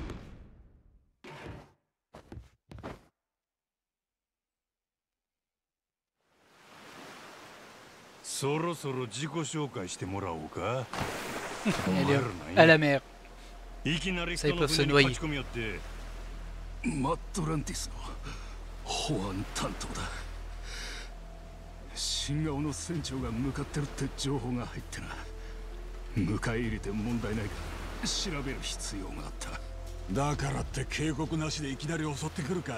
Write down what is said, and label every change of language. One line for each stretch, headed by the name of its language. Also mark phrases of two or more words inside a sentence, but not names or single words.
French: Elle est à la mer. Ça, ils peuvent se noyer.
Japanese: マッドランティスの保安担当だ。新顔の船長が向かってるって情報が入ってな。迎え入れて問題ないか調べる必要があった。だからって警告なしでいきなり襲ってくるか。